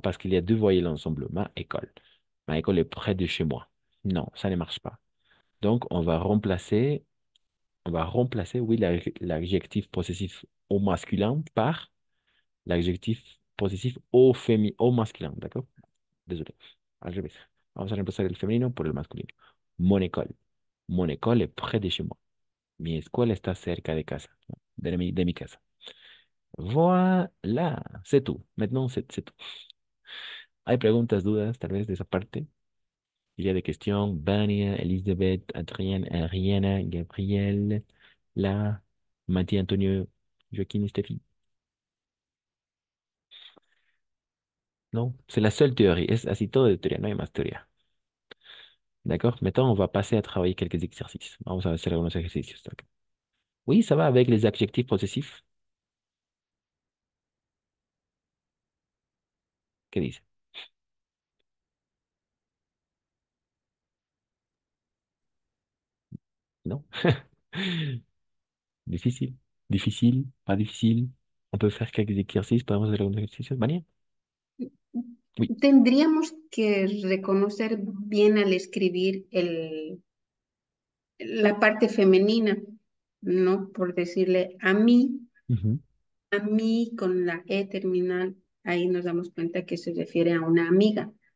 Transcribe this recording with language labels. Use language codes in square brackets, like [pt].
[fr] Parce qu'il y a deux voyelles ensemble. Ma école. Ma école est près de chez moi. Non, ça ne marche pas. Donc, on va remplacer, oui, l'adjectif possessif au masculin par l'adjectif possessif au masculin. ¿D'accord? Désolé. [es] Al revés. Vamos a reemplazar el femenino por el masculino. [fr] Mon école. Mon école est près de chez moi. [es] Mi escuela está cerca de casa, ¿no? De mi casa. [fr] Voilà, c'est tout. Maintenant, c'est tout. [es] ¿Hay preguntas, dudas, tal vez de esa parte? [fr] Il y a des questions. Vania, Elisabeth, Adrienne, Ariana, Gabriel, La, Mathieu, Antonio, Joaquín, Stéphie. Non, c'est la seule théorie. [es] Es así todo de teoría, no hay más teoría. [fr] D'accord? Maintenant, on va passer à travailler quelques exercices. [es] Vamos a hacer algunos ejercicios. [fr] D'accord. Oui, ça va avec les adjectifs possessifs. [es] ¿Qué dice? [fr] Non? [es] Difícil, difícil, [fr] pas difficile. On peut faire quelques exercices. [es] Podemos hacer algunos ejercicios. [fr] Vania? Oui. [es] Tendríamos que reconocer bien al escribir la parte femenina, ¿no? Por decirle Ujú. a mí con la E terminal, ahí nos damos cuenta que se refiere a una amiga.